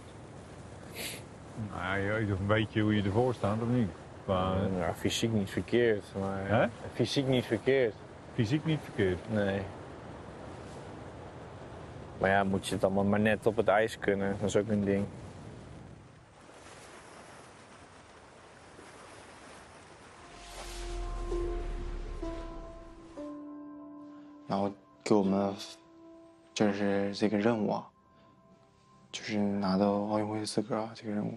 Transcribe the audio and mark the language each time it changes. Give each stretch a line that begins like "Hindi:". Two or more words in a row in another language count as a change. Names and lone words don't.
Dutch: Nou, je weet toch een beetje hoe je ervoor staat, of niet? Nou, fysiek niet verkeerd, maar... Hè? Fysiek niet verkeerd. Fysiek niet verkeerd? Nee. Maar ja, moet je het allemaal maar net op het ijs kunnen. Dat is ook een ding.
Chinese: 然后给我们就是这个任务啊，就是拿到奥运会资格啊，这个任务。